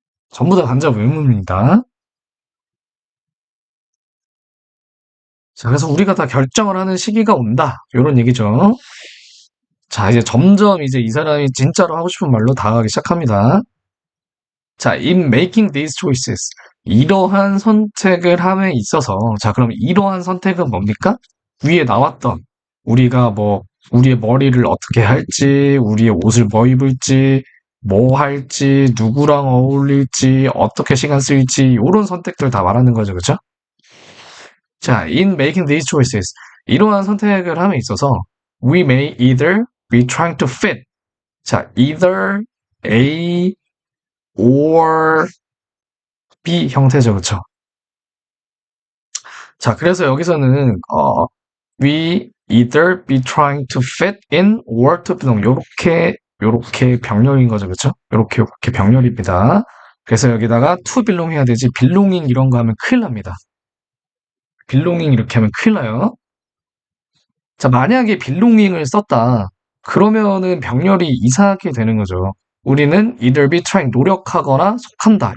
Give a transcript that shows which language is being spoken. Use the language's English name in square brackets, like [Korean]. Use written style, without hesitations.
[Korean] 전부 다 간접 의문문이다. 자, 그래서 우리가 다 결정을 하는 시기가 온다. 이런 얘기죠. 자, 이제 점점 이제 이 사람이 진짜로 하고 싶은 말로 다가가기 시작합니다. [English] 자, in making these choices. [Korean] 이러한 선택을 함에 있어서, 자, 그럼 이러한 선택은 뭡니까? 위에 나왔던, 우리가 뭐, 우리의 머리를 어떻게 할지, 우리의 옷을 뭐 입을지, 뭐 할지, 누구랑 어울릴지, 어떻게 시간 쓸지, 이런 선택들 다 말하는 거죠, 그죠? [English] 자, in making these choices. [Korean] 이러한 선택을 함에 있어서, [English] we may either be trying to fit. [Korean] 자, [English] either A or B [Korean] 형태죠, 그쵸? 자, 그래서 여기서는 [English] we either be trying to fit in or to belong [Korean] 요렇게 병렬인 거죠, 그쵸? 요렇게 병렬입니다. 그래서 여기다가 to belong 해야 되지 belonging 이런 거 하면 큰일 납니다. belonging 이렇게 하면 큰일 나요. 자, 만약에 belonging을 썼다. 그러면은 병렬이 이상하게 되는 거죠. 우리는 either be trying 노력하거나 속한다.